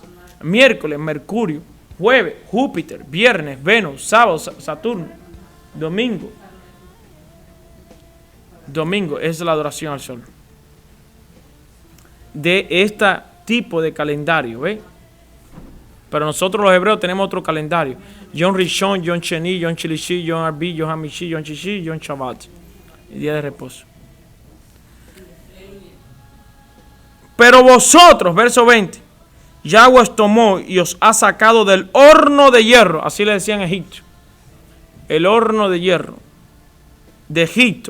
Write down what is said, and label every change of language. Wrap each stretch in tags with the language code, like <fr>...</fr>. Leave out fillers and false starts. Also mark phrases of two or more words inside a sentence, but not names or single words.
<es>Miércoles, Mercurio. Jueves, Júpiter. Viernes, Venus. Sábado, Saturno. Domingo es la adoración al sol. De este tipo de calendario, ¿ves? Pero nosotros los hebreos tenemos otro calendario.</es> <he>יום ראשון, יום שני, יום שלישי, יום רביעי, יום חמישי, יום שישי, יום שבת.</he> <es>El día de reposo. Pero vosotros, verso 20, Yahweh os tomó y os ha sacado del horno de hierro. Así le decían en Egipto. El horno de hierro de Egipto.</es>